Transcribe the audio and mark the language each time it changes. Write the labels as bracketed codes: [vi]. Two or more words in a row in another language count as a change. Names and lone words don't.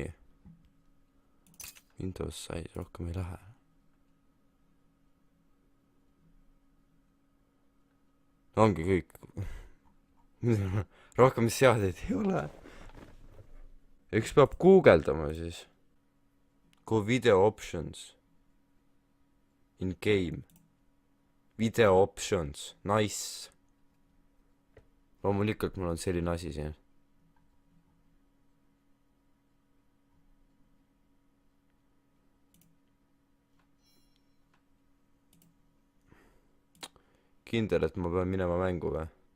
[et] Windows sai, rohkem ei lähe. Ongi kõik. Rohkem seadeid ei ole. Üks peab guugeldama siis. [en] Go video options. In game. Video options. Nice. [et] Loomulikult mul on selline asi siin. Kindel, et ma pean minema mängu või?